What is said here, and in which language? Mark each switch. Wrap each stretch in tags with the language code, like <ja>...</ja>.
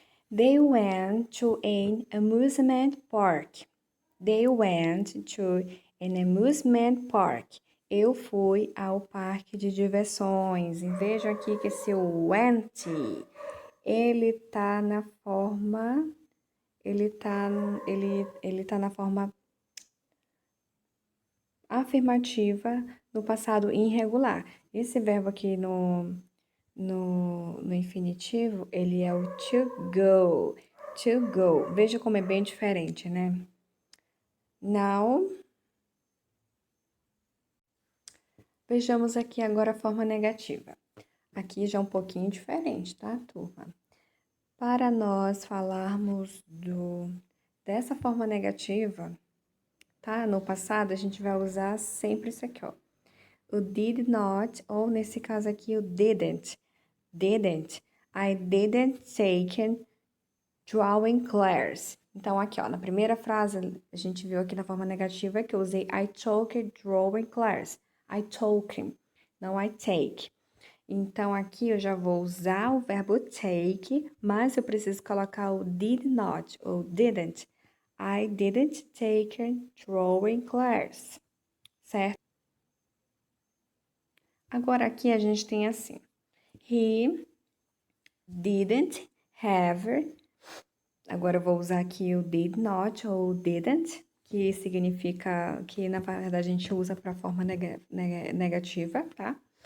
<en>They went to an amusement park. They went to an amusement park.</en> <pt>Eu fui ao parque de diversões. E vejam aqui que esse went, ele tá na forma, ele tá na forma afirmativa no passado irregular. Esse verbo aqui no infinitivo, ele é o to go. To go. Veja como é bem diferente, né? Now, vejamos aqui agora a forma negativa. Aqui já é um pouquinho diferente, tá, turma? Para nós falarmos dessa forma negativa, tá? No passado, a gente vai usar sempre isso aqui, ó. O did not, ou nesse caso aqui, o didn't. Didn't.</pt> <en>I didn't take drawing class.</en> <pt>Então, aqui, ó, na primeira frase, a gente viu aqui na forma negativa que eu usei</pt> <en>I took drawing class. I took,</en> <pt>não</pt> <en>I take.</en> <pt>Então, aqui eu já vou usar o verbo take, mas eu preciso colocar o did not ou didn't.</pt> <en>I didn't take drawing class, certo?</en> <pt>Agora, aqui a gente tem assim.</pt> <en>He didn't have.</en> <pt>Agora eu vou usar aqui o did not ou didn't, que significa que na verdade a gente usa para forma negativa, tá?</pt>